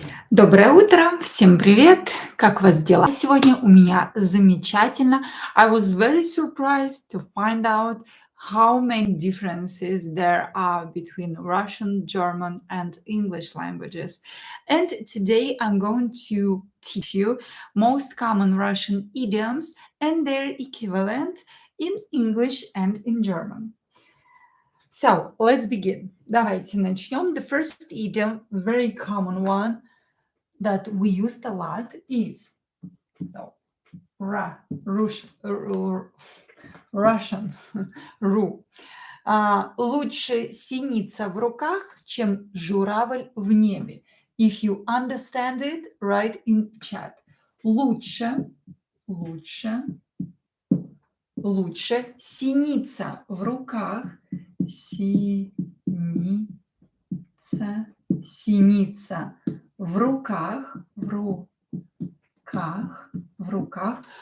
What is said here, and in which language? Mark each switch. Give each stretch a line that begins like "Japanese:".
Russian: Доброе утро, всем привет! Как у вас дела? Сегодня у меня замечательно.
English: I was very surprised to find out how many differences there are between Russian, German, and English languages. And today I'm going to teach you most common Russian idioms and their equivalent in English and in German. So let's begin.
Russian: Давайте начнем.
English: The first idiom, very common one that we used a lot is so Russian ru.
Russian: Лучше синица в руках, чем журавль в небе.
English: If you understand it, write in chat.
Russian: Лучше, лучше, лучше синица в руках, синица, синица в руках, в руках.